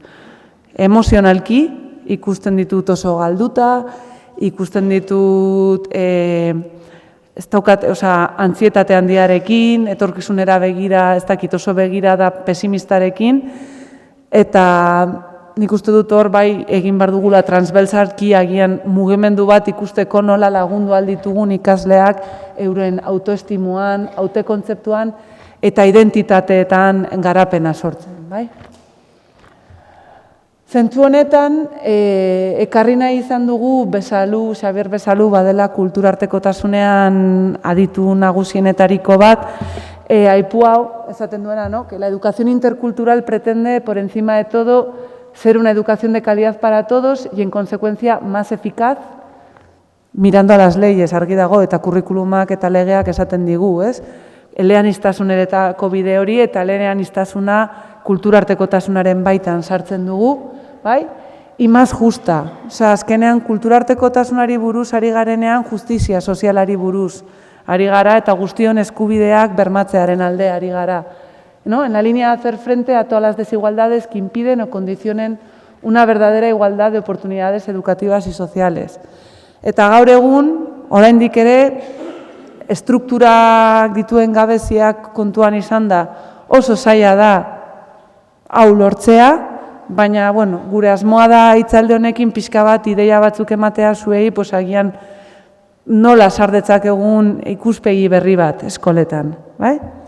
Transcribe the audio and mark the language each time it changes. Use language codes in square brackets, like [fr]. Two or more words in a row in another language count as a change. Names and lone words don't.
[eu] Emozionalki ikusten ditut oso galduta, ikusten ditut ez daukat, antsietate handiarekin, etorkizunera begira, ez dakit oso begira da pesimistarekin, eta nik uste dut hor bai egin behar dugula transbersalki agian mugimendu bat ikusteko nola lagundu alditugun ikasleak euren autoestimuan, autokontzeptuan eta identitateetan garapena sortzen, bai? Zentzu honetan, ekarri nahi izan dugu Xabier Besalu badela kulturartekotasunean aditu nagusienetariko bat, aipu hau, esaten duena, [es] ¿no? Que la educación intercultural pretende, por encima de todo, ser una educación de calidad para todos y, en consecuencia, más eficaz, mirando a las leyes, [eu] argi dago, eta kurrikulumak eta legeak esaten digu, ez? Eleaniztasuneretako bide hori eta eleaniztasuna kulturartekotasunaren baitan sartzen dugu, bai? [es] Y más justa. [eu] Azkenean kulturartekotasunari buruz ari garenean justizia sozialari buruz ari gara eta guztion eskubideak bermatzearen alde ari gara. [es] ¿No? En la línea de hacer frente a todas las desigualdades que impiden o condicionen una verdadera igualdad de oportunidades educativas y sociales. [eu] Eta gaur egun, oraindik ere, estrukturak dituen gabeziak kontuan izan da, oso zaila da hau lortzea, baina, bueno, gure asmoa da hitzaldi honekin pixka bat ideia batzuk ematea zuei, pues agian nola sardetzak egun ikuspegi berri bat eskoletan, bai?